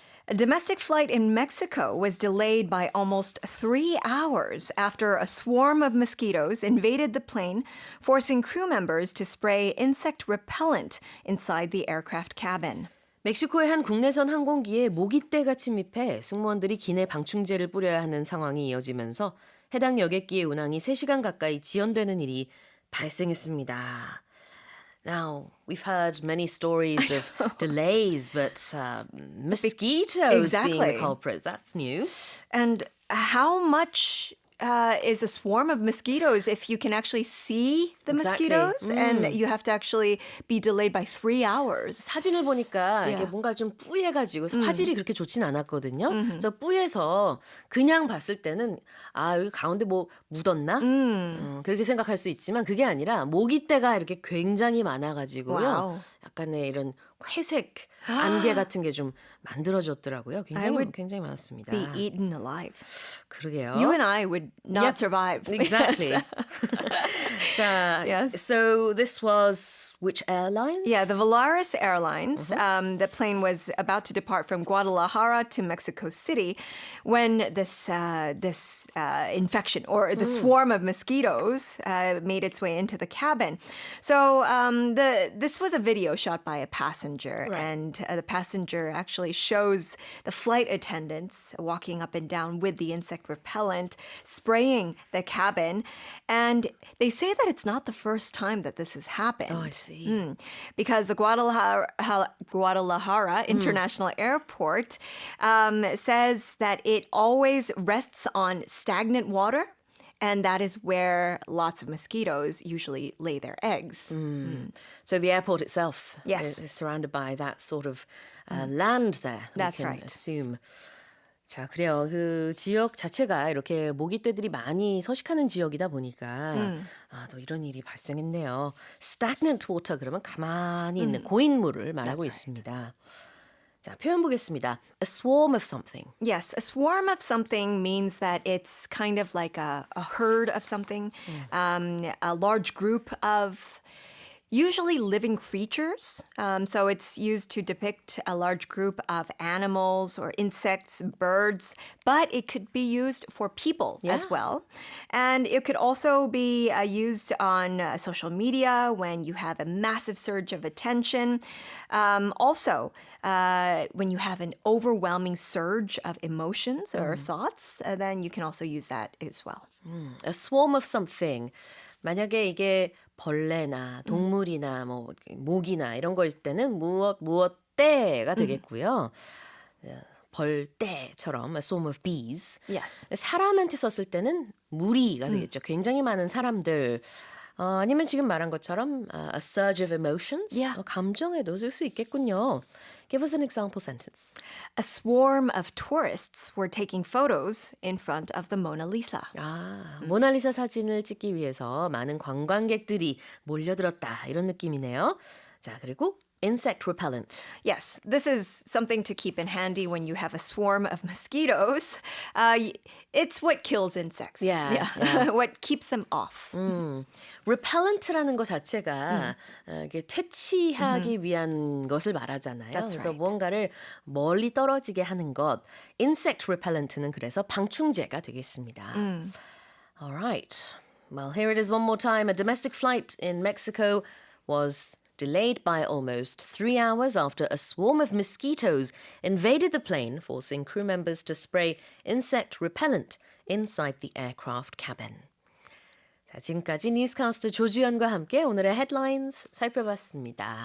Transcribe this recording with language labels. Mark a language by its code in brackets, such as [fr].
[en] A domestic flight in Mexico was delayed by almost 3 hours after a swarm of mosquitoes invaded the plane, forcing crew members to spray insect repellent inside the aircraft cabin. [ko] 멕시코의 한 국내선 항공기에 모기떼가 침입해 승무원들이 기내 방충제를 뿌려야 하는 상황이 이어지면서 해당 여객기의 운항이 3시간 가까이 지연되는 일이 발생했습니다. [en] Now, we've heard many stories of delays, but mosquitoes being the culprit, that's new. And how much is a swarm of mosquitoes if you can actually see the mosquitoes and you have to actually be delayed by 3 hours? [ko] 사진을 보니까 이게 뭔가 좀 뿌예가지고 화질이 그렇게 좋진 않았거든요. 그래서 뿌예서 그냥 봤을 때는 아 여기 가운데 뭐 묻었나? 그렇게 생각할 수 있지만 그게 아니라 모기떼가 이렇게 굉장히 많아가지고요. [en] Wow. [ko] 약간의 이런 회색 안개 같은 게 좀 만들어졌더라고요. 굉장히 많았습니다. [en] Be eaten alive. [ko] 그러게요. [en] You and I would not survive. Exactly. [ko] 자, [en] Yes. So this was which airlines? Yeah, the Volaris Airlines. The plane was about to depart from Guadalajara to Mexico City when this infection or the swarm of mosquitoes made its way into the cabin. So this was a video shot by a passenger, and the passenger actually shows the flight attendants walking up and down with the insect repellent, spraying the cabin, and they say that it's not the first time that this has happened. Oh, I see. Because the Guadalajara International Airport says that it always rests on stagnant water, and that is where lots of mosquitoes usually lay their eggs. So the airport itself Yes. is surrounded by that sort of land there. That's we can right. assume. [ko] 자, 그래요. 그 지역 자체가 이렇게 모기떼들이 많이 서식하는 지역이다 보니까 또 이런 일이 발생했네요. [en] Stagnant water [ko] 그러면 가만히 있는 고인물을 말하고 있습니다. 자, 표현 보겠습니다. [en] A swarm of something. Yes, a swarm of something means that it's kind of like a herd of something, a large group of usually living creatures. So it's used to depict a large group of animals or insects, birds, but it could be used for people as well. And it could also be used on social media when you have a massive surge of attention. Also, when you have an overwhelming surge of emotions or thoughts, then you can also use that as well. A swarm of something. [ko] 만약에 이게 벌레나 동물이나 뭐 모기나 이런 거일 때는 무엇떼가 되겠고요. 벌떼처럼 [en] a swarm of bees. Yes. [ko] 사람한테 썼을 때는 무리가 되겠죠. 굉장히 많은 사람들. 아니면 지금 말한 것처럼 [en] a surge of emotions. [ko] 감정에도 쓸 수 있겠군요. [en] Give us an example sentence. A swarm of tourists were taking photos in front of the Mona Lisa. [ko] 모나리사 사진을 찍기 위해서 많은 관광객들이 몰려들었다. 이런 느낌이네요. 자, 그리고 insect repellent. [en] Yes, this is something to keep in handy when you have a swarm of mosquitoes. It's what kills insects. Yeah. What keeps them off. [ko] repellent라는 것 자체가 이게 퇴치하기 위한 것을 말하잖아요. [en] That's [ko] 그래서 [en] right. [ko] 무언가를 멀리 떨어지게 하는 것. insect repellent는 그래서 방충제가 되겠습니다. [en] All right. Well, here it is one more time. A domestic flight in Mexico was delayed by almost 3 hours after a swarm of mosquitoes invaded the plane, forcing crew members to spray insect repellent inside the aircraft cabin. [ko] 자, 지금까지 뉴스카스트 조주연과 함께 오늘의 헤드라인스 살펴봤습니다.